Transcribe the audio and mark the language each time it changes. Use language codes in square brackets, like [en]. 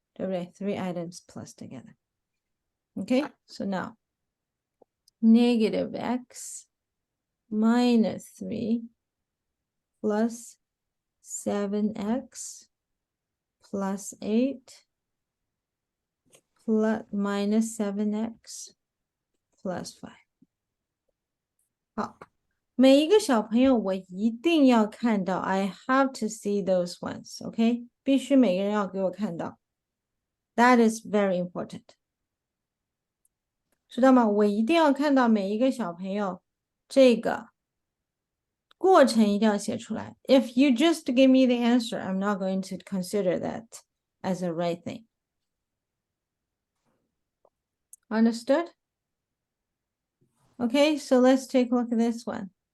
[zh] 对不对? [en] 3 items plus together. Okay, so now negative x minus 3 plus 7x plus 8 plus minus 7x plus 5. [zh] 好，每一个小朋友我一定要看到 [en] I have to see those ones, okay? [zh] 必须每个人要给我看到 [en] That is very important. [zh] 知道吗？我一定要看到每一个小朋友这个过程一定要写出来 [en] If you just give me the answer, I'm not going to consider that as a right thing. Understood? Okay, so let's take a look at this one.